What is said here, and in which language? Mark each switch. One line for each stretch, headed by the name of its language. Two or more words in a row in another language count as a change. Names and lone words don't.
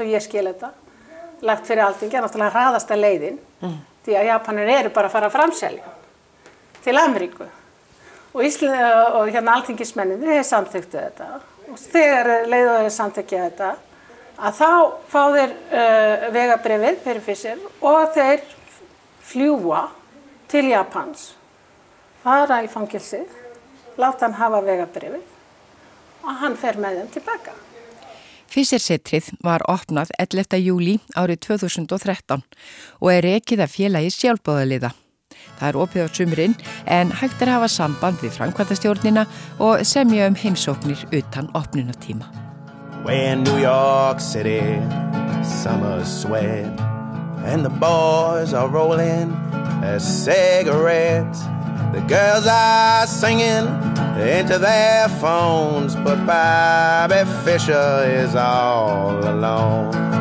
Icelandic: og ég skil þetta lagt fyrir Alþingi náttúrulega hraðasta leiðin því að Japanir eru bara að fara að framselja til Ameríku og Alþingismennirnir hefur samþykktu þetta og þegar leiðuður samþykkja þetta að þá fá þeir vegabréfið fyrir Fischer og þeir fljúga til Japans fara í fangelsi láta hann hafa vegabréfið og hann fer með þeim tilbaka. Fischer-setrið var opnað 11. júlí árið 2013 og rekið af félagi sjálfboðaliða. Það opið á sumrin en hægt að hafa samband við framkvæmdastjórnina og semja heimsóknir utan opnunatíma.
English: We're in New York City, summer's sweat, and the boys are rolling their cigarettes. The girls are singing into their phones, but Bobby Fischer is all alone.